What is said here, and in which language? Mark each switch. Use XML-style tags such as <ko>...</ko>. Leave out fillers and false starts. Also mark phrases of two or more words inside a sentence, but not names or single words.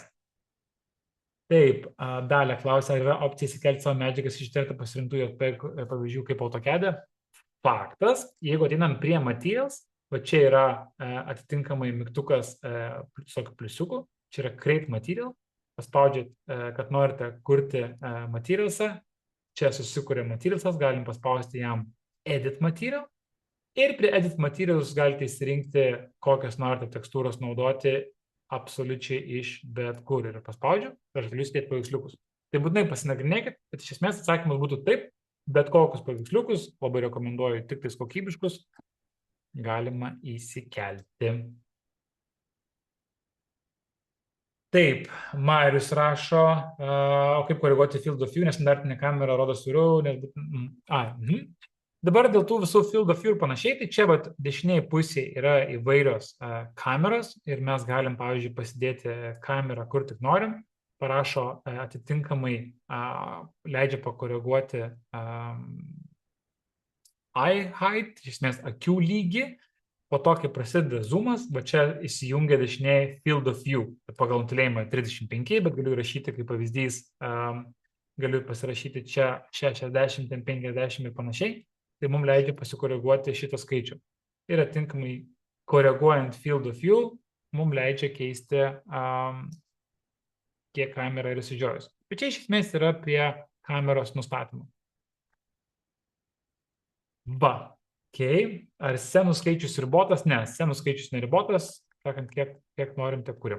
<lt>Taip, Dalia klausia, ar yra opcija įsikelti savo medžiagas iš terto pasirinktų pavyzdžių kaip AutoCAD. Faktas, jeigu ateinam prie materials, va čia yra atitinkamai mygtukas visokių pliusiukų, čia yra</lt> <en>create material,</en> <lt>paspaudžiat, kad norite kurti materialsą, čia susikuria materialas, galim paspausti jam</lt> <en>edit material</en> <lt>ir prie</lt> <en>edit materials</en> <lt>galite įsirinkti, kokias norite tekstūros naudoti absoliučiai iš bet kur. Ir paspaudžiu, aš galiu įdėti paveiksliukus. Tai būtinai pasinagrinėkit, bet iš esmės atsakymas būtų taip, bet kokius paveiksliukus, labai rekomenduoju tik tais kokybiškus, galima įsikelti. Taip, Marius rašo, o kaip koreguoti</lt> <en>field of view,</en> <lt>nes standartinė kamera rodo suriau, nes... Dabar dėl tų visų</lt> <en>field of view</en> <lt>ir panašiai, tai čia dešinėje pusėje yra įvairios kameros ir mes galim, pavyzdžiui, pasidėti kamerą, kur tik norim, parašo atitinkamai, leidžia pakoreguoti</lt> <en>eye height,</en> <lt>iš esmės akių lygį. Po to, kai prasideda zoomas, va čia įsijungia dešinėje</lt> <en>field of view.</en> <lt>Pagal nutylėjimą 35, bet galiu rašyti kaip pavyzdys, galiu pasirašyti čia 60, 50 ir panašiai. Tai mums leidžia pasikoreguoti šitą skaičių. Ir atinkamai koreguojant</lt> <en>field of view,</en> <lt>mums leidžia keisti, kiek kamera yra įsižiūrėjus. Bet čia iš esmės yra prie kameros nustatymo. Ar scenų skaičius ribotas? Ne, scenų skaičius neribotas, sakant, kiek norim, tiek kuriam.</lt>